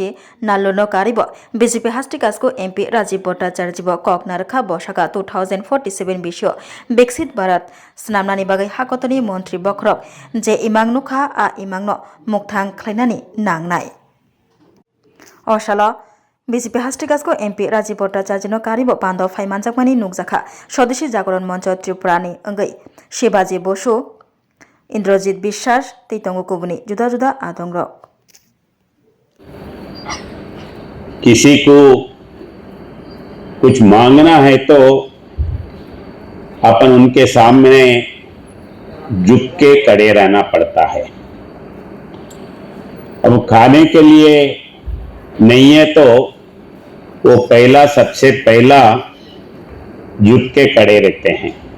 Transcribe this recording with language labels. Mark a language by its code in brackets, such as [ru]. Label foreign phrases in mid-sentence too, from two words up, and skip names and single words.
[trp] नाल्लो न कारिब बीजेपी हास्टिकासको एमपी राजीव भट्टाचार्य कगनारखा बसाका 2047 बिसियो विकसित भारत स्नामनानि बागै हाकतनि मंत्री बख्रक जे इमांग नुखा आ इमांगनो मुक्तां खलायनानि नांनाय असालो बीजेपी हास्टिकासको एमपी राजीव भट्टाचार्य कारिब पान्द फाइमानजाकमानि नुकजाखा स्वदेशी जागरण मंच त्रिपुरानि अंगै शिवाजी बसु इंद्रजीत विश्वास तैतंगो कुबुनि जुदा जुदा आदंग [hi] किसी को कुछ मांगना है तो अपन उनके सामने झुक के खड़े रहना पड़ता है। अब खाने के लिए नहीं है तो वो सबसे पहला झुक के खड़े रहते हैं।